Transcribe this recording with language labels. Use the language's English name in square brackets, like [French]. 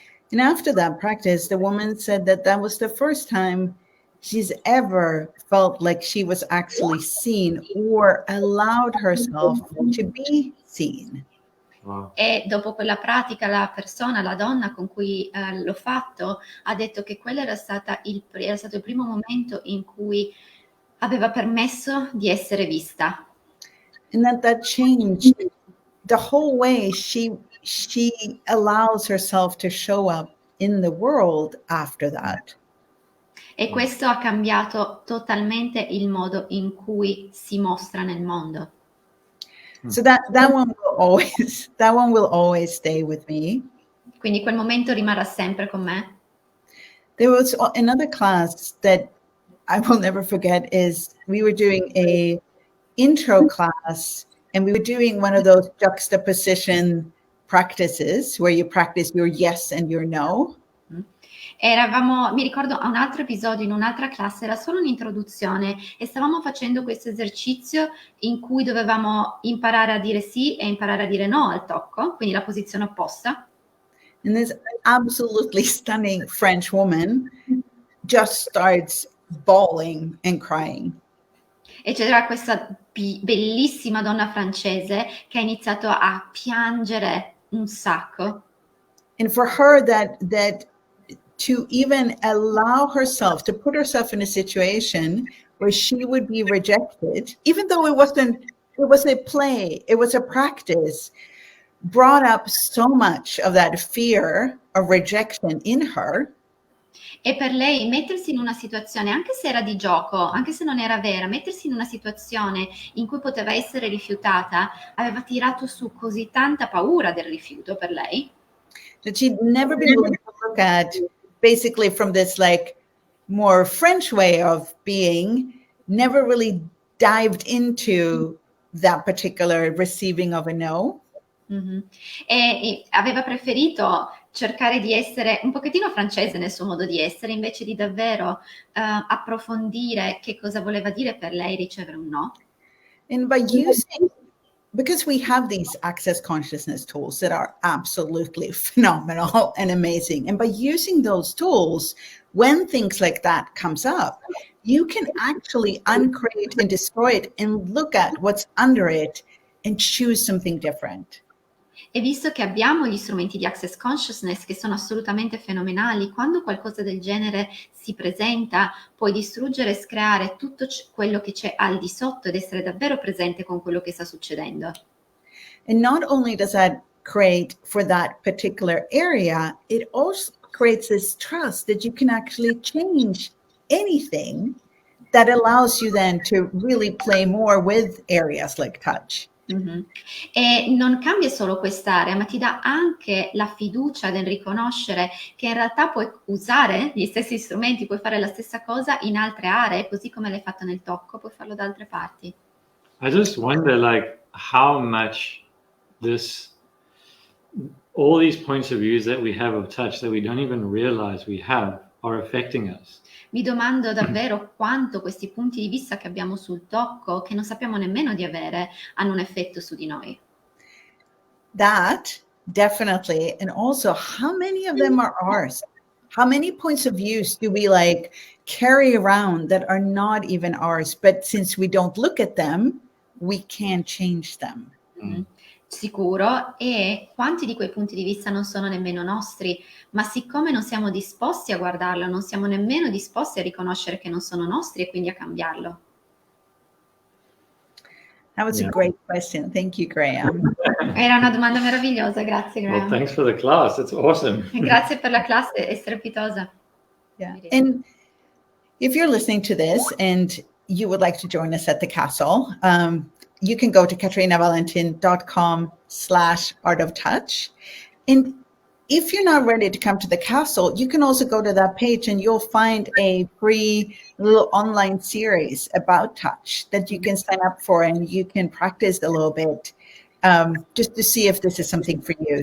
[English] And after that practice, the woman said that was the first time she's ever felt like she was actually seen or allowed herself to be seen. Wow. [Italian] E dopo quella pratica la donna con cui l'ho fatto, ha detto che quello era stato il primo momento in cui aveva permesso di essere vista. [English] And that changed the whole way she allows herself to show up in the world after that. [Italian] E questo ha cambiato totalmente il modo in cui si mostra nel mondo. [English] So that one will always stay with me. [Italian] Quindi quel momento rimarrà sempre con me. [English] There was another class that I will never forget. Is we were doing a intro class, and we were doing one of those juxtaposition practices where you practice your yes and your no. [Italian] Mi ricordo a un altro episodio in un'altra classe, era solo un'introduzione e stavamo facendo questo esercizio in cui dovevamo imparare a dire sì e imparare a dire no al tocco, quindi la posizione opposta. [English] And this absolutely stunning French woman just starts bawling and crying. [Italian] E c'era questa bellissima donna francese che ha iniziato a piangere un sacco. [English] And for her that to even allow herself to put herself in a situation where she would be rejected, even though it was a play, it was a practice, brought up so much of that fear of rejection in her. [Italian] E per lei mettersi in una situazione, anche se era di gioco, anche se non era vera, mettersi in una situazione in cui poteva essere rifiutata, aveva tirato su così tanta paura del rifiuto per lei. [English] That she'd never been willing to look at, basically from this like more French way of being, never really dived into that particular receiving of a no. [Italian] E aveva preferito cercare di essere un pochettino francese nel suo modo di essere, invece di davvero approfondire che cosa voleva dire per lei ricevere un no. [English] And by using, because we have these access consciousness tools that are absolutely phenomenal and amazing, and by using those tools, when things like that comes up, you can actually uncreate and destroy it and look at what's under it and choose something different. [Italian] E visto che abbiamo gli strumenti di Access Consciousness che sono assolutamente fenomenali, quando qualcosa del genere si presenta, puoi distruggere e screare tutto quello che c'è al di sotto ed essere davvero presente con quello che sta succedendo. [English] And not only does that create for that particular area, it also creates this trust that you can actually change anything that allows you then to really play more with areas like touch. [Italian] E non cambia solo quest'area, ma ti dà anche la fiducia nel riconoscere che in realtà puoi usare gli stessi strumenti, puoi fare la stessa cosa in altre aree, così come l'hai fatto nel tocco, puoi farlo da altre parti. [English] I just wonder, like, how much all these points of views that we have of touch that we don't even realize we have are affecting us. [Italian] Mi domando davvero quanto questi punti di vista che abbiamo sul tocco, che non sappiamo nemmeno di avere, hanno un effetto su di noi. [English] That definitely, and also how many of them are ours? How many points of views do we like carry around that are not even ours, but since we don't look at them, we can't change them? [Italian] Sicuro, e quanti di quei punti di vista non sono nemmeno nostri, ma siccome non siamo disposti a guardarlo, non siamo nemmeno disposti a riconoscere che non sono nostri e quindi a cambiarlo. [English] That was a great question. Thank you, Graeme. [Italian] Era una domanda meravigliosa, grazie Graeme. [English] Well, thanks for the class. It's awesome. [Italian] Grazie per la classe, è strepitosa. [English] Yeah. And if you're listening to this and you would like to join us at the castle, you can go to katarinawallentin.com/artoftouch. And if you're not ready to come to the castle, you can also go to that page and you'll find a free little online series about touch that you can sign up for, and you can practice a little bit just to see if this is something for you.